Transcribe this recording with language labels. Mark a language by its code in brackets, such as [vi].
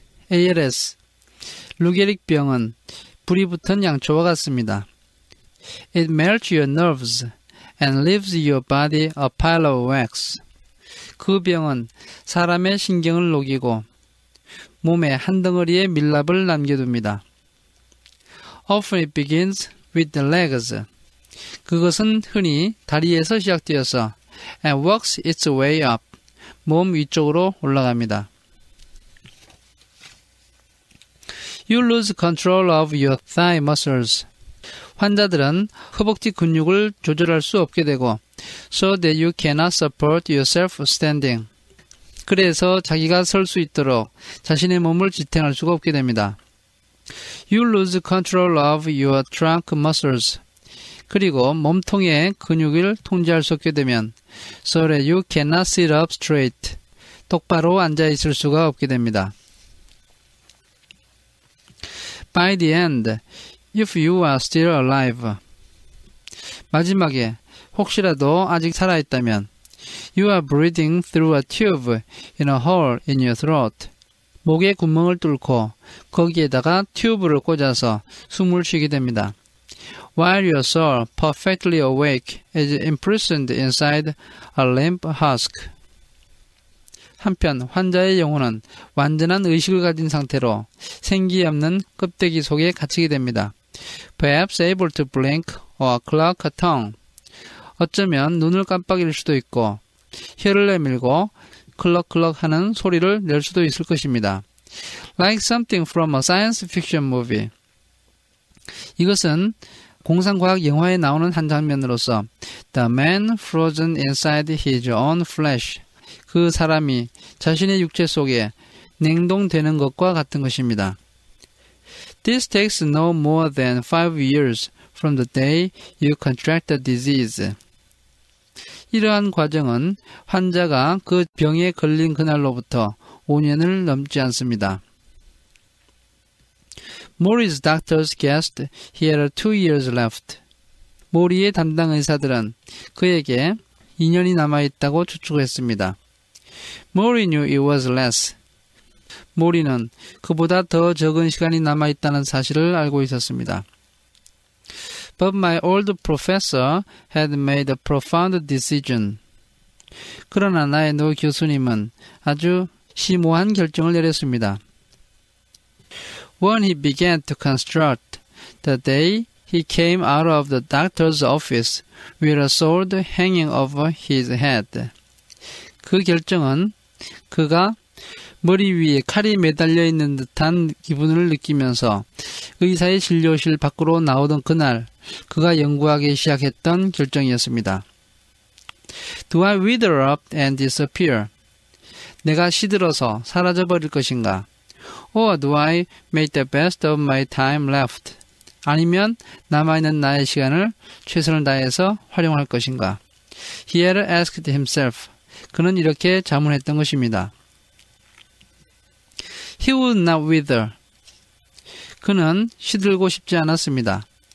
[ko] ALS, 루게릭병은 불이 붙은 양초와 같습니다. [en] It melts your nerves and leaves your body a pile of wax. [ko] 그 병은 사람의 신경을 녹이고 몸에 한 덩어리의 밀랍을 남겨둡니다. [en] Often it begins with the legs. [ko] 그것은 흔히 다리에서 시작되어서 [en] and works its way up. [ko] 몸 위쪽으로 올라갑니다. [en] You lose control of your thigh muscles. [ko] 환자들은 허벅지 근육을 조절할 수 없게 되고 [en] so that you cannot support yourself standing. [ko] 그래서 자기가 설 수 있도록 자신의 몸을 지탱할 수가 없게 됩니다. [en] You lose control of your trunk muscles. [ko] 그리고 몸통의 근육을 통제할 수 없게 되면 [en] so that you cannot sit up straight. [ko] 똑바로 앉아 있을 수가 없게 됩니다. [en] By the end, if you are still alive. [ko] 마지막에 혹시라도 아직 살아있다면 [en] You are breathing through a tube in a hole in your throat. [ko] 목에 구멍을 뚫고 거기에다가 튜브를 꽂아서 숨을 쉬게 됩니다. [en] While your soul, perfectly awake, is imprisoned inside a limp husk. [ko] 한편 환자의 영혼은 완전한 의식을 가진 상태로 생기 없는 껍데기 속에 갇히게 됩니다. [en] Perhaps able to blink or cluck a tongue. [ko] 어쩌면 눈을 깜빡일 수도 있고 혀를 내밀고 클럭클럭 하는 소리를 낼 수도 있을 것입니다. [en] Like something from a science fiction movie. [ko] 이것은 공상과학 영화에 나오는 한 장면으로서 [en] The man frozen inside his own flesh. [ko] 그 사람이 자신의 육체 속에 냉동되는 것과 같은 것입니다. [en] This takes no more than 5 years from the day you contract the disease. [ko] 이러한 과정은 환자가 그 병에 걸린 그날로부터 5년을 넘지 않습니다. [en] Maury's doctors guessed he had 2 years left. [ko] 모리의 담당 의사들은 그에게 2년이 남아있다고 추측했습니다. [en] Maury knew it was less. [ko] 모리는 그보다 더 적은 시간이 남아있다는 사실을 알고 있었습니다. [en] But my old professor had made a profound decision. [ko] 그러나 나의 노 교수님은 아주 심오한 결정을 내렸습니다. [en] When he began to construct, the day he came out of the doctor's office with a sword hanging over his head. [ko] 그 결정은 그가 머리 위에 칼이 매달려 있는 듯한 기분을 느끼면서 의사의 진료실 밖으로 나오던 그날 그가 연구하기 시작했던 결정이었습니다. [en] Do I wither up and disappear? [ko] 내가 시들어서 사라져버릴 것인가? [en] Or do I make the best of my time left? [ko] 아니면 남아있는 나의 시간을 최선을 다해서 활용할 것인가? [en] He had asked himself. [ko] 그는 이렇게 자문했던 것입니다. [en] He would not wither. [ko] 그는 시들고 싶지 않았습니다.